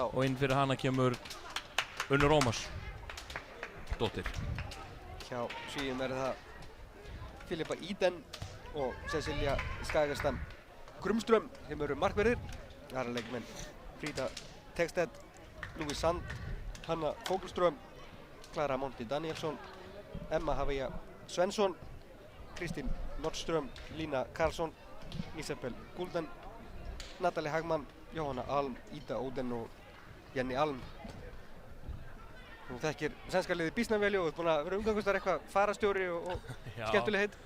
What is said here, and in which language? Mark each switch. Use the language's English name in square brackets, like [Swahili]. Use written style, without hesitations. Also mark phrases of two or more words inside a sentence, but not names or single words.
[Icelandic] Og inn fyrir hana kemur Unnur Ómarsdóttir. Hjá Svíum er það Filippa Iden og Cecilia Skagarstam Grumström sem eru markverðir. Það eru leikmenn Fríða Tegstedt, Louis Sand, Hanna Fógelström, Klara Monti Danielsson, Emma Havia Svensson, Kristín Nordström, Lína Karlsson, Isabel Gulden, Natalie Hagman, Jóhanna Alm, Ida Óden og Jenny Alm. Þú þekkir sænska liðið býsna vel og þú ert búin að vera umgangast þar eitthvað farastjóri og skemmtileg heit.